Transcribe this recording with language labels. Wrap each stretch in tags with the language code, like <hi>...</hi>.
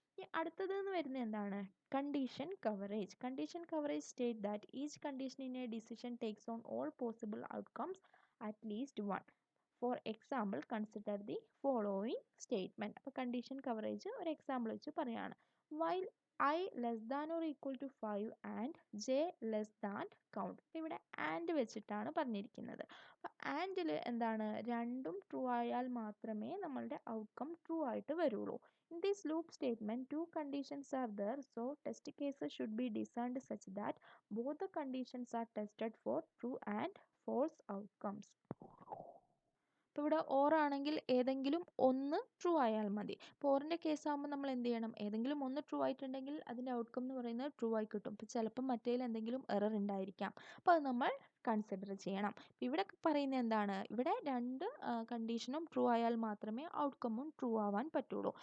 <ml>ഇനി അടുത്തത് എന്ന് വരുന്നത് എന്താണ്?</ml> <en>Condition coverage. Condition coverage state that each condition in a decision takes on all possible outcomes at least one. For example consider the following statement.</en> <ml>അപ്പോൾ condition coverage ഒരു example വെച്ച് പറയാണ്.</ml> <en>While I less than or equal to 5 and j less than count.</en> <ml>ഇവിടെ and വെച്ചിട്ടാണ് പറഞ്ഞിരിക്കുന്നത്. അപ്പോൾ ആൻഡിൽ എന്താണ്? രണ്ടും ട്രൂ ആയാൽ മാത്രമേ നമ്മളുടെ ഔട്ട്കം ട്രൂ ആയിട്ട് വരുള്ളൂ.</ml> <en>In this loop statement, two conditions are there, so test cases should be designed such that both the conditions are tested for true and false outcomes.</en> <ml>ഇപ്പോൾ ഇവിടെ ഓർ ആണെങ്കിൽ ഏതെങ്കിലും ഒന്ന് ട്രൂ ആയാൽ മതി. ഇപ്പോൾ ഓറിൻ്റെ കേസ് ആകുമ്പോൾ നമ്മൾ എന്ത് ചെയ്യണം? ഏതെങ്കിലും ഒന്ന് ട്രൂ ആയിട്ടുണ്ടെങ്കിൽ അതിൻ്റെ ഔട്ട്കം എന്ന് പറയുന്നത് ട്രൂ ആയി കിട്ടും. ഇപ്പോൾ ചിലപ്പോൾ മറ്റേതിൽ എന്തെങ്കിലും എറർ ഉണ്ടായിരിക്കാം. അപ്പോൾ അത് നമ്മൾ കൺസിഡർ ചെയ്യണം. ഇവിടെ പറയുന്നത് എന്താണ്? ഇവിടെ രണ്ട് കണ്ടീഷനും ട്രൂ ആയാൽ മാത്രമേ ഔട്ട്കമ്മും ട്രൂ ആവാൻ പറ്റുള്ളൂ.</ml>